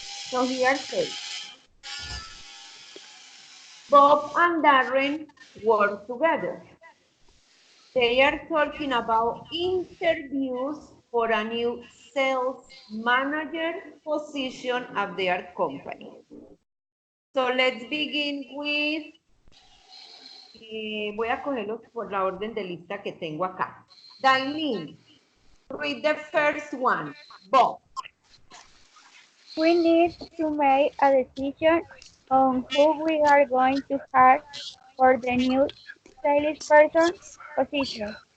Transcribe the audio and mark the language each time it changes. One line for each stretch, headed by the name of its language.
English: So here says, Bob and Darren work together. They are talking about interviews for a new sales manager position at their company. So let's begin with,
Spanish: voy a cogerlos por la orden de lista que tengo acá.
English: Dailin, read the first one. Bob. We need to make a decision on who we are going to hire for the new salesperson position.